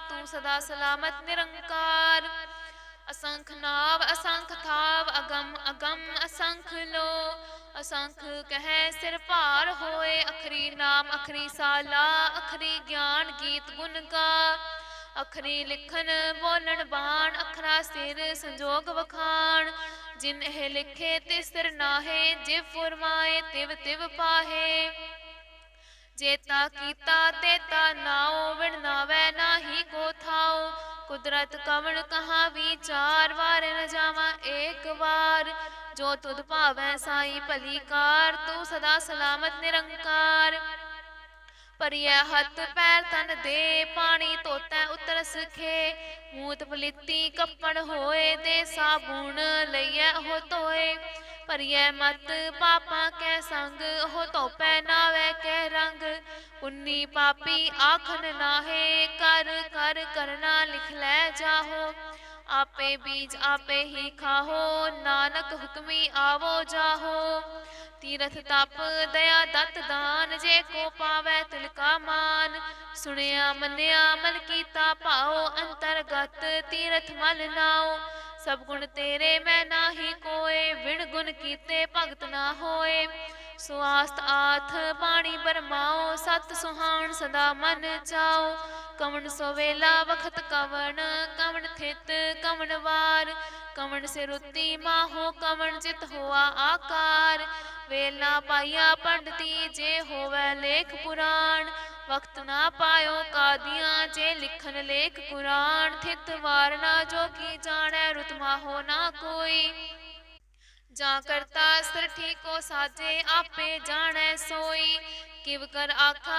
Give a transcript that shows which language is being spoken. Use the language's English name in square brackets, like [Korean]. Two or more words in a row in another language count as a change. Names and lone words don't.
[Punjabi] ਤੂ ਸਦਾ ਸਲਾਮਤ ਨਿਰੰਕਾਰ। ਅਸੰਖ ਨਾਵ ਅਸੰਖ ਥਾਵ, ਅਗੰਮ ਅਗੰਮ ਅਸੰਖ ਲੋ। ਅਸੰਖ ਕਹ ਸਿਰ ਭਾਰ ਹੋਏ, ਅਖਰੀ ਨਾਮ ਅਖਰੀ ਸਾਲਾ। ਅਖਰੀ ਗਿਆਨ ਗੀਤ ਗੁਣ ਗਾ, ਅਖਰੀ ਲਿਖਣ ਬੋਲਣ ਬਾਣ। ਅਖਰਾ ਸਿਰ ਸੰਜੋਗ ਵਖਾਣ, ਜਿਨ ਏਹ ਲਿਖੇ ਤਿਸ ਸਿਰ ਨਾਹੇ। ਜਿਵ ਫੁਰਮਾਏ ਤਿਵ ਤਿਵ ਪਾਹੇ, ਜੇਤਾ ਕੀਤਾ ਤੇਤਾ ਨਾਓ। ਵਿਣ ਨਾਵੈ ਨਾਹਿ ਕੋ ਥਾਓ, ਕੁਦਰਤ ਕਵਣ ਕਹਾਂ ਵਿਚਾਰ। ਵਾਰੇ ਨ ਜਾਵਾ ਏਕ ਬਾਰ, ਜੋ ਤੁਧ ਭਾਵੈ ਸਾਈ ਭਲੀਕਾਰ। ਤੂ ਸਦਾ ਸਲਾਮਤ ਨਿਰੰਕਾਰ। ਭਰੀਐ ਹਥ ਪੈਰ ਤਨ ਦੇ, ਪਾਣੀ ਧੋਤੈ ਉਤਰ ਸਖੇ। ਮੂਤ ਪਲੀਤੀ ਕਪੜ ਹੋਏ, ਦੇ ਸਾਬੂਣ ਲਈਐ ਓਹ ਧੋਏ। ਭਰੀਐ ਮਤ ਪਾਪਾਂ ਕੈ ਸੰਗ, ਓਹ ਧੋਪੈ ਨਾਵੈ ਕੈ ਰੰਗ। ਪੁੰਨੀ ਪਾਪੀ ਆਖਣ ਨਾਹੇ, ਕਰ ਕਰ ਕਰਣਾ ਲਿਖ ਲੈ ਜਾਹੋ। ਆਪੇ ਬੀਜ ਆਪੇ ਹੀ ਖਾਹੋ, ਨਾਨਕ ਹੁਕਮੀ ਆਵੋ ਜਾਹੋ। ਤੀਰਥ ਤਪ ਦਇਆ ਦੱਤ ਦਾਨ, ਜੇ ਕੋ ਪਾਵੈ ਤਿਲ ਕਾ ਮਾਨ। ਸੁਣਿਆ ਮੰਨਿਆ ਮਨ ਕੀਤਾ ਭਾਓ, ਅੰਤਰਗਤ ਤੀਰਥ ਮਲ ਨਾਓ। ਸਭ ਗੁਣ ਤੇਰੇ ਮੈਂ ਨਾਹਿ ਕੋਇ, ਵਿਣ ਗੁਣ ਕੀਤੇ ਭਗਤ ਨਾ ਹੋਏ। ਸੁਅਸਤ ਆਥ ਬਾਣੀ ਬਰਮਾਓ, ਸਤ ਸੁਹਾਣ ਸਦਾ ਮਨ ਚਾਓ। ਕਵਣ ਸੋਵੇਲਾ ਵਖਤ ਕਵਣ, ਕਵਣ ਥਿਤ ਕਵਣ ਵਾਰ। ਕਵਣ ਸਿਰੁਤੀ ਮਾਹੋ, ਕਵਣ ਚਿਤ ਹੋਆ ਆਕਾਰ। ਵੇਲਾ ਪਾਇਆ ਪੰਡਤੀ, ਜੇ ਹੋਵੈ ਲੇਖ ਪੁਰਾਣ। ਵਖਤ ਨਾ ਪਾਇਓ ਕਾਦੀਆਂ ਜੇ ਲਿਖਣ ਲੇਖ ਕੁਰਾਣ ਥਿਤ ਵਾਰਨਾ ਜੋ ਕੀ ਜਾਣੇ ਰੁਤਮਾ ਹੋ ਨਾ ਕੋਈ ਜਾ ਕਰਤਾ ਸਰਠੀ ਕੋ ਸਾਜੇ ਆਪੇ ਜਾਣੇ ਸੋਈ ਕਿਵ ਕਰ ਆਖਾ